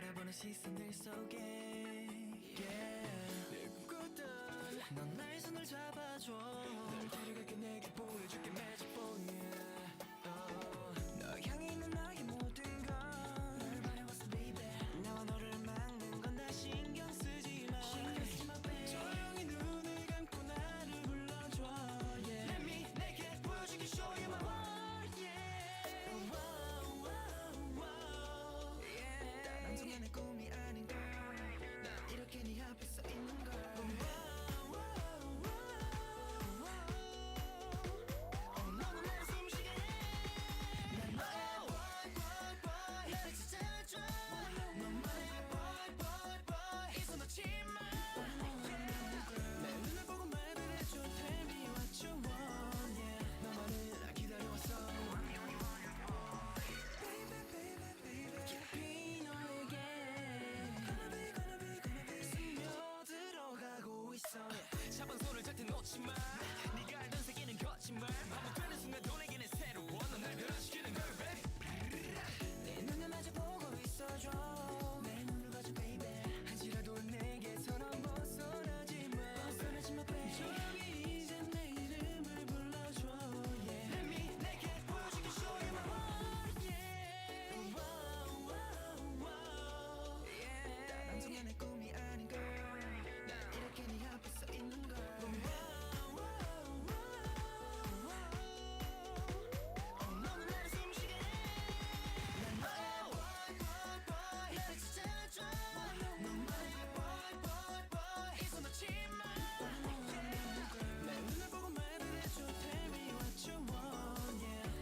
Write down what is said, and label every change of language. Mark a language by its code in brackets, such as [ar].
[ko] 시선들 속에 내 꿈꾸던 넌 나의 손을 잡아줘 널 데려갈게 내게 보여줄게 magic boy 너 향해 있는 나의 모든 건 널 바래왔어 baby 나와 너를 막는 건 다 신경 쓰지 마 baby 조용히 눈을 감고 나를 불러줘 yeah. [en] Let me 내게 보여줄게 show you my world yeah. wow, wow, wow. yeah. [ko] 다른 순간의 꿈이 아닌 걸 난 이렇게 네 앞에 서 있는 걸 잡은 손을 절대 놓지 마 네가 알던 세계는 거짓말 반복되는 순간도 내게는 새로워 넌 날 변화시키는 걸 baby 내 눈을 마주보고 있어줘 내 눈을 봐줘 baby 한시라도 내게서 넌 벗어나지 마 baby 조용히 이제 내 이름을 불러줘 yeah. [en] Let me 내게 보여줄게 show you my world yeah. wow, wow, wow. yeah. [ko] 다른 순간의 꿈이 아닌 걸 난 이렇게 네 앞에 서 있는 걸 너는 나를 숨쉬게 난 너의 boy boy boy 나를 찾아줘 너만의 boy boy boy 이 손 놓지 마 내 눈을 보고 말을 해줘 tell me what you want yeah.